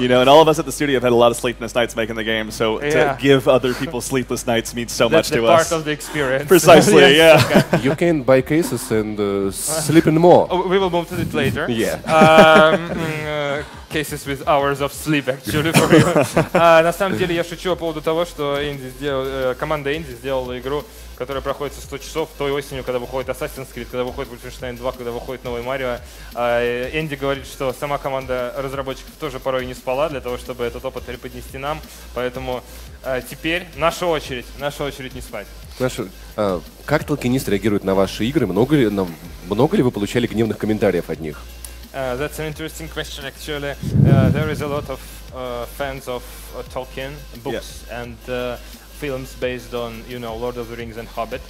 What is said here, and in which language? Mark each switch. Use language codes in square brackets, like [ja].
[en] You know, and all of us at the studio have had a lot of sleepless nights making the game, so to give other people sleepless nights means so much to us. That's part of the experience. Precisely, yeah. You can buy cases and sleep in more. We will move to it later. Yeah. Cases with hours of sleep, actually, for you. [ru] На самом деле, я шучу по поводу того, что команда Инди сделала игру, которая проходит 100 часов той осенью, когда выходит Assassin's Creed, когда выходит Wolfenstein 2, когда выходит новый Марио. Энди говорит, что сама команда разработчиков тоже порой не спала для того, чтобы этот опыт преподнести нам. Поэтому теперь наша очередь не спать. Как толкинисты реагируют на ваши игры? Много ли вы получали гневных комментариев от них? [en] That's an interesting question, actually. There is a lot of fans of Tolkien books and films based on, you know, Lord of the Rings and Hobbit.